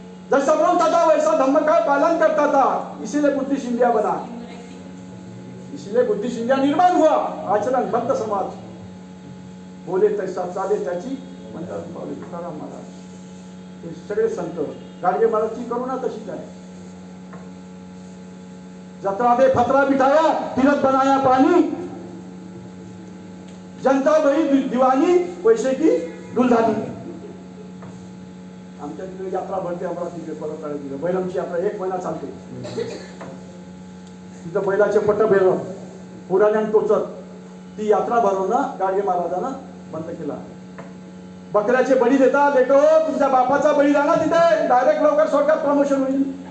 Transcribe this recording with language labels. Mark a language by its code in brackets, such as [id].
[hi] जैसा बोलता था वैसा धम्म का पालन करता था. इसीलिए बुद्धिस्ट इंडिया बना. इसीलिए बुद्धिस्ट इंडिया निर्माण हुआ. आचरणबद्ध समाज. [mr] बोले तैसा चाले त्याची म्हणतात तुकाराम महाराज. हे सगळे संत. गाडगे महाराजची करुणा तशीच आहे. [hi] जत्रा में फतरा बिठाया तीरथ बनाया पानी. जनता बड़ी दीवानी पैसे की दुलधानी. [mr] आमच्या तिकडे यात्रा भरते अमरावती परत तिथे बैलांची यात्रा 1 महिना चालते. तिथं बैलाचे पट्ट फेरवून पुराण्यान टोचत ती यात्रा भरवणं गाडगे महाराजांना बंद केला. बकऱ्याचे बळी देता लेको तुमच्या बापाचा बळी द्या ना तिथे डायरेक्ट लवकर स्वर्गात प्रमोशन होईल.